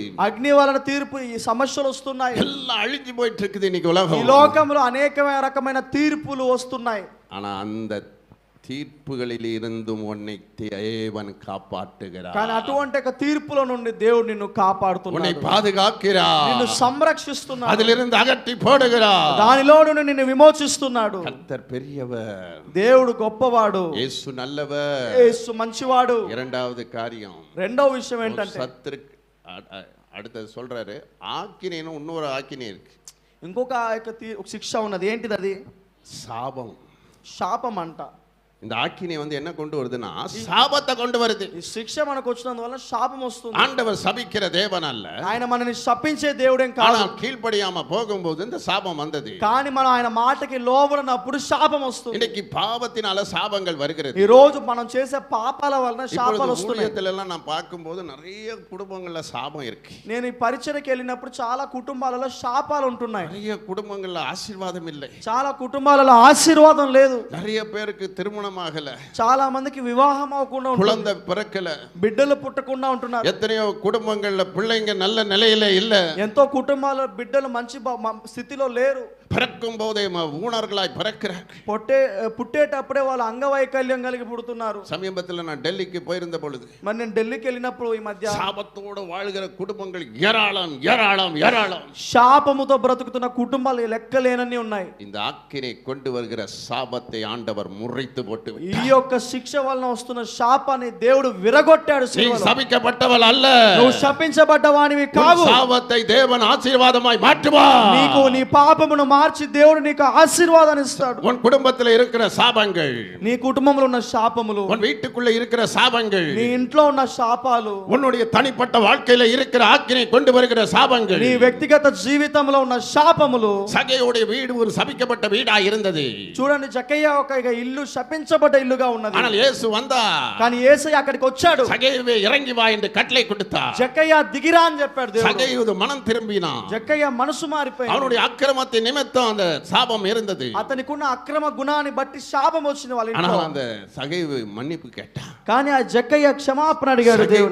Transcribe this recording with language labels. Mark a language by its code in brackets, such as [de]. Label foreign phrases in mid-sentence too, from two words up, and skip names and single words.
[te] అగ్ని వలన తీర్పు ఈ సమస్యలు వస్తున్నాయి. [ta] எல்லாம் அழிஞ்சு போயிட்டு இருக்குது இன்னைக்கு [te] ఈ [ta] உலகம். [te] లోకంలో అనేకమైన రకమైన తీర్పులు వస్తున్నాయి. [ta] ஆனா அந்த தீர்ப்புகளில் இருந்தும் உன்னை தேவன் காப்பாற்றுகிறார். [te] కానీ అటువంటి ఒక తీర్పుల నుండి దేవుడు నిన్ను [ta] உன்னை [te] కాపాడుతున్నాడు. [ta] பாதுகாக்கிறார். [te] నిన్ను సంరక్షిస్తున్నాడు. [ta] அதிலிருந்து அகற்றி போடுகிறார். [te] దానిలో నుండి నిన్ను విమోచిస్తున్నాడు. [ta] கர்த்தர் பெரியவர். [te] దేవుడు గొప్పవాడు. [ta] இயேசு நல்லவர். [te] యేసు మంచివాడు. [ta] இரண்டாவது காரியம், [te] రెండవ విషయం ఏంటంటే [ta] சத்துரு அடுத்தது சொல்றாரு, ஆக்கினேன்னு இன்னொரு ஆக்கினே இருக்கு. [te] ఇంకొక యొక్క ఒక శిక్ష ఉన్నది. ఏంటిది అది? [ta] சாபம். [te] శాపం అంట. [ta] இந்த ஆக்கினை வந்து என்ன கொண்டு வருதுன்னா சாபத்தை கொண்டு வருது. [te] ఈ శిక్ష మనకు వచ్చినందువల్ల శాపం వస్తుంది. [ta] ஆண்டவர் சபிக்கிற தேவன் அல்ல. [te] ఆయన మనని శపించే దేవుడేం కాదు. [ta] ஆனா கீழ்ப்படியாம போகும்போது இந்த சாபம் வந்தது. [te] కానీ మనం ఆయన మాటకి లోబడినప్పుడు శాపం వస్తుంది. [ta] இன்னைக்கு பாவத்தினால சாபங்கள் வருகிறது. [te] ఈ రోజు మనం చేసే పాపాల వలన శాపాలు వస్తున్నాయి. [ta] ஊழியத்துல எல்லாம் நான் பார்க்கும்போது நிறைய குடும்பங்கள்ல சாபம் இருக்கு. [te] నేను ఈ పరిచర్యకి వెళ్ళినప్పుడు చాలా కుటుంబాలలో శాపాలు ఉంటున్నాయి. [ta] நிறைய குடும்பங்கள்ல ஆசீர்வாதம் இல்லை. [te] చాలా కుటుంబాలలో ఆశీర్వాదం లేదు. [ta] நிறைய பேருக்கு திருமணம் ஆகல. [te] చాలా మందికి వివాహం అవ్వకుండా ఉంటుంది. [ta] குழந்தை பிறக்கல. [te] బిడ్డలు పుట్టకుండా ఉంటున్నారు. [ta] எத்தனையோ குடும்பங்கள்ல பிள்ளைங்க நல்ல நிலையில இல்ல. [te] ఎంతో కుటుంబాల బిడ్డలు మంచి స్థితిలో లేరు. [ta] பிறக்கும் போதே ஊனர்களாய் பிறக்கிறார்கள். [te] పుట్టేటప్పుడే వాళ్ళ అంగవైకల్యం కలిగి పుడుతున్నారు. [ta] சமீபத்தில் நான் டெல்லிக்கு போயிருந்த பொழுது [te] మరి నేను ఢిల్లీకి వెళ్ళినప్పుడు ఈ మధ్య [ta] சாபத்தோடு வாழ்கிற குடும்பங்கள் ஏராளம் ஏராளம் ஏராளம். [te] శాపముతో బ్రతుకుతున్న కుటుంబాలు లెక్కలేనన్ని ఉన్నాయి. [ta] இந்த ஆக்கினை கொண்டு வருகிற சாபத்தை ஆண்டவர் முறித்து போட்டு [te] ఈ యొక్క శిక్ష వలన వస్తున్న శాపాన్ని దేవుడు విరగొట్టాడు. [ta] நீ சபிக்கப்பட்டவள் அல்ல. [te] నువ్వు శపించబడ్డవానివి కావు. [ta] சாபத்தை தேவன் ஆசீர்வாதமாய் மாற்றுவார். [te] నీకు నీ పాపమును మార్చి దేవుడు నీకు ఆశీర్వాదాన్ని ఇస్తాడు. [ta] உன் குடும்பத்தில் இருக்கிற சாபங்கள், [te] నీ కుటుంబంలో ఉన్న శాపములు, [ta] உன் வீட்டுக்குள்ள இருக்கிற சாபங்கள், [te] నీ ఇంట్లో ఉన్న శాపాలు, [ta] உன்னுடைய தனிப்பட்ட வாழ்க்கையில இருக்கிற ஆக்கினை கொண்டு வருகிற சாபங்கள், [te] నీ వ్యక్తిగత జీవితంలో ఉన్న శాపములు. [ta] சகையோடைய வீடு ஒரு சபிக்கப்பட்ட வீடா இருந்தது. [te] చూడండి, జక్కయ్య ఒక ఇల్లు శపించబడ్డ ఇల్లుగా ఉన్నది. [ta] ஆனால் இயேசு வந்தா, [te] కానీ యేసయ్య అక్కడికి వచ్చాడు. [ta] சகையவே இறங்கி வா என்று கட்டளை கொடுத்தார். [te] జక్కయ్య దిగిరా అని చెప్పాడు దేవుడు. [ta] சகையுது மனம் திரும்பினான். [te] జక్కయ్య మనసు మారిపోయింది. [ta] அவனுடைய அக்கிரமத்தை நிமித்தம் அந்த சாபம் இருந்தது. [te] అతనికున్న అక్రమ గుణాన్ని బట్టి శాపం వచ్చింది వాళ్ళ ఇంట్లో. [ta] ஆனால் அந்த சகைவு மன்னிப்பு கேட்டான். [te] కానీ ఆ జక్కయ్య క్షమాపణ అడిగాడు దేవుడు.